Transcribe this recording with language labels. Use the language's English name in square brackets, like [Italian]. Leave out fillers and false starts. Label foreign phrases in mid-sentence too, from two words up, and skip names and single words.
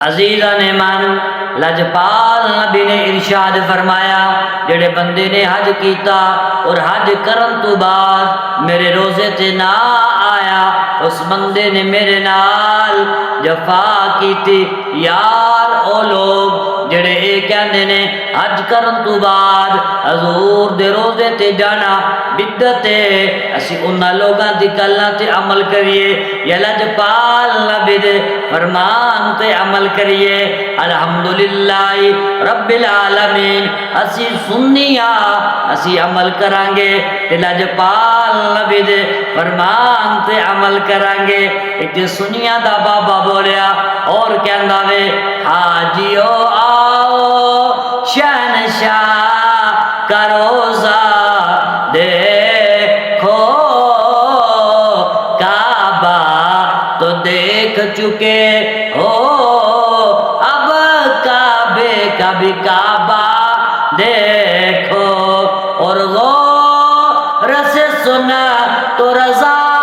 [Punjabi] عزیزان من، لجپال نبی نے ارشاد فرمایا جڑے بندے نے حج کیتا اور حج کرن تو بعد میرے روزے تے نہ آیا، اس بندے نے میرے نال جفا کیتی۔ یار او لوگ جڑے اے کہندے نے حج کرن تو بعد حضور دے روزے تے جانا بدعت ہے، اسی انہاں لوگاں دی گلاں تے عمل کریے یا لجپال نبی دے فرمان تے عمل کریے۔ [Arabic] الحمدللہ رب العالمین، [Punjabi] اسی سنیاں اسی عمل کران گے تے لجپال نبی دے فرمان تے عمل کران گے۔ ایک سنیاں دا بابا بولیا اور کہندا وے [Urdu] حاجیو آؤ شہنشاہ کا روزہ دیکھو، کعبہ تو دیکھ چکے ہو، اب کعبے کا بھی کعبہ دیکھو، اور غور سے سنا تو رضا